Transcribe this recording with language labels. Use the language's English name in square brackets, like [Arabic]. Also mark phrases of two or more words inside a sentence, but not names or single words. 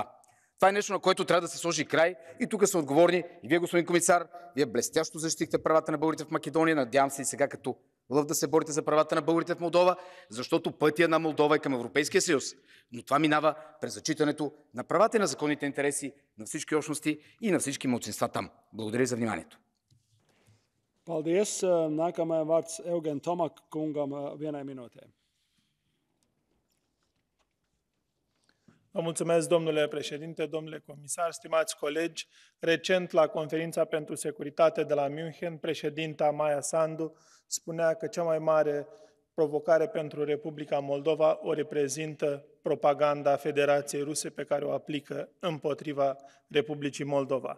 [Bulgarian] Това е нещо, на което трябва да се сложи край и тук са отговорни и вие, господин комисар, вие блестящо защитихте правата на българите в Македония, надявам се и сега като лъв да се борите за правата на българите в Молдова, защото пътя на Молдова е към Европейския съюз. Но това минава през зачитането на правата и на законните интереси на всички общности и на всички малцинства там. Благодаря за вниманието. [Latvian] Paldies. Nākamajam vārds Eugen Tomak kungam vienai minūtei. [Romanian] Vă mulțumesc, domnule președinte, domnule comisar, stimați colegi. Recent, la conferința pentru securitate de la München, președinta Maia Sandu spunea că cea mai mare provocare pentru Republica Moldova o reprezintă propaganda Federației Ruse pe care o aplică împotriva Republicii Moldova.